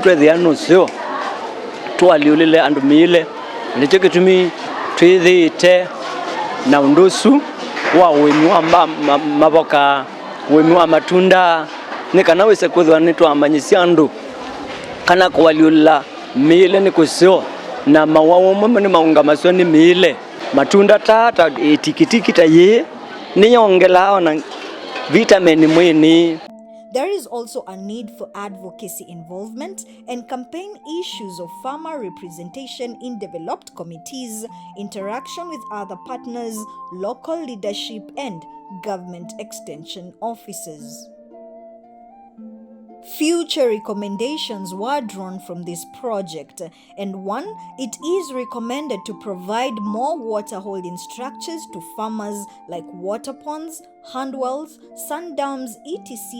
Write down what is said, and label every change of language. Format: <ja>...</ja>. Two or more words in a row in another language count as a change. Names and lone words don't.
<kam>twethia nucio twaliulile andu mile nicho ketumi twithite na undusu wa wemi wa maboka wemi wa matunda nikana wese kwithwa nitwamanyisia andu kana kwaliula mile ni kusio na mawawo mwe ni maunga masio ni mile matunda tata tikitiki ta ye ni yongela na vitamin mwini.</kam> <en>There is also a need for advocacy involvement and campaign issues of farmer representation in developed committees, interaction with other partners, local leadership, and government extension offices. Future recommendations were drawn from this project, and one, it is recommended to provide more water holding structures to farmers like water ponds, handwells, sandams, etc.</en>